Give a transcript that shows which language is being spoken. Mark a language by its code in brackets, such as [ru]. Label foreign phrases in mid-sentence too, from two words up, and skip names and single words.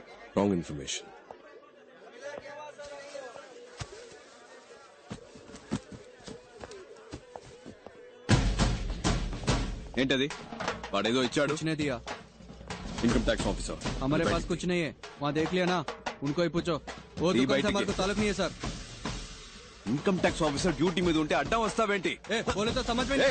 [te] రాంగ్ ఇన్ఫర్మేషన్. ఏంటది? వాడేదో ఇచ్చాడు. [hi] कुछ नहीं दिया. इनकम टैक्स ऑफिसर. हमारे पास कुछ नहीं है. वहाँ देख लिया ना, उनको ही पूछो. वो ये दुकान बैठ से हमारे के- को ताल्लुक नहीं है सर. [te] ఇన్కమ్ ట్యాక్స్ ఆఫీసర్ డ్యూటీ మీద ఉంటే అడ్డం వస్తావేంటి? [hi] ए, बोले तो समझ में नहीं